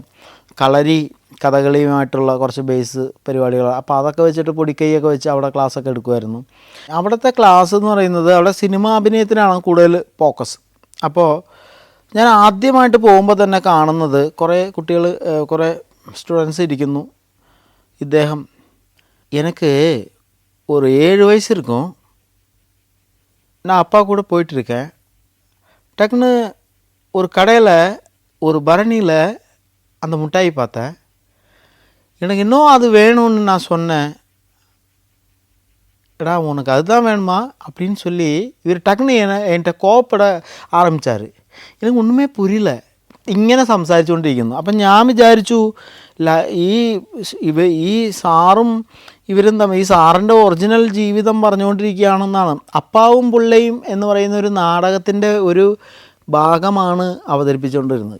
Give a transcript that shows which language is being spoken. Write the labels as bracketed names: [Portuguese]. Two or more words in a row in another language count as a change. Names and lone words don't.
[Malayalam] കളരി കഥകളിയുമായിട്ടുള്ള കുറച്ച് ബേസ് പരിപാടികൾ. അപ്പോൾ അതൊക്കെ വെച്ചിട്ട് പൊടിക്കൈയൊക്കെ വെച്ച് അവിടെ ക്ലാസ്സൊക്കെ എടുക്കുമായിരുന്നു. അവിടുത്തെ ക്ലാസ് എന്ന് പറയുന്നത് അവിടെ സിനിമ അഭിനയത്തിനാണ് കൂടുതൽ ഫോക്കസ്. അപ്പോൾ ഞാൻ ആദ്യമായിട്ട് പോകുമ്പോൾ തന്നെ കാണുന്നത് കുറേ കുട്ടികൾ, കുറേ സ്റ്റുഡൻസ് ഇരിക്കുന്നു. [Tamil] ഇദ്ദേഹം எனக்கு ஒரு 7 வயசு இருக்கும், நான் அப்பா கூட போயிட்டுருக்கேன். டக்குன்னு ஒரு கடையில் ஒரு பரணியில் அந்த மிட்டாய் பார்த்தேன். எனக்கு இன்னும் அது வேணும்னு நான் சொன்னேன். எடா உனக்கு அதுதான் வேணுமா அப்படின்னு சொல்லி இவர் டக்குன்னு என்கிட்ட கோவப்பட ആരംഭിച്ചാർ. [Malayalam] എനിക്ക് [Tamil] ஒன்னுமே புரியில்ல, [Malayalam] ഇങ്ങനെ സംസാരിച്ചുകൊണ്ടിരിക്കുന്നു. അപ്പം ഞാൻ വിചാരിച്ചു ഈ സാറും ഇവരും തമ്മിൽ, ഈ സാറിൻ്റെ ഒറിജിനൽ ജീവിതം പറഞ്ഞുകൊണ്ടിരിക്കുകയാണെന്നാണ്. അപ്പാവും പുള്ളയും എന്ന് പറയുന്ന ഒരു നാടകത്തിൻ്റെ ഒരു ഭാഗമാണ് അവതരിപ്പിച്ചുകൊണ്ടിരുന്നത്.